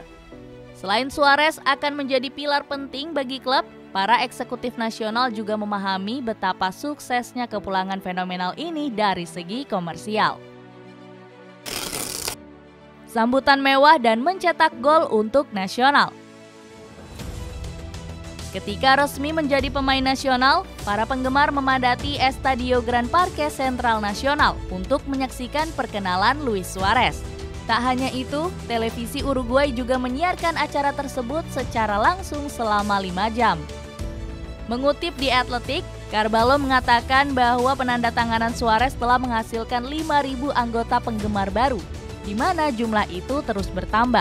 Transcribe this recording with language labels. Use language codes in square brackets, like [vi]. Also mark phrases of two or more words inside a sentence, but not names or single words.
[id] Selain Suarez akan menjadi pilar penting bagi klub, para eksekutif Nacional juga memahami betapa suksesnya kepulangan fenomenal ini dari segi komersial. Sambutan mewah dan mencetak gol untuk Nacional. Ketika resmi menjadi pemain Nacional, para penggemar memadati Estadio Gran Parque Central Nacional untuk menyaksikan perkenalan Luis Suarez. Tak hanya itu, televisi Uruguay juga menyiarkan acara tersebut secara langsung selama 5 jam. Mengutip di Athletic, Carballo mengatakan bahwa penandatanganan Suarez telah menghasilkan 5.000 anggota penggemar baru, di mana jumlah itu terus bertambah.